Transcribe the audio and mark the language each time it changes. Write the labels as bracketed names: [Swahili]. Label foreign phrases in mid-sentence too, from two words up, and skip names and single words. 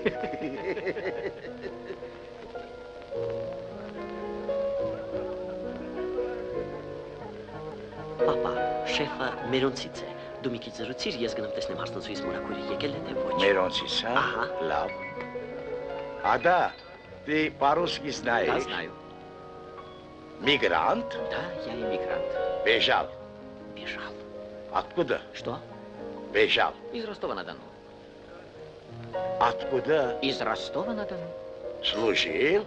[Armenian] Պապա, շեֆը մերոնցից է։ Դու մի քիչ զրուցիր, ես գնամ տեսնեմ հարսնացուիս մորակույրը եկել է թե ոչ։ Մերոնցից, հա։ Ահա։ Լավ։ Ադա, [Russian] ты по-русски знаешь? Да, знаю. Мигрант? Да, я иммигрант. Бежал. Бежал. Откуда? Что? Бежал. Из Ростова-на-Дону. Откуда? Из Ростова-на-Дону. Служил?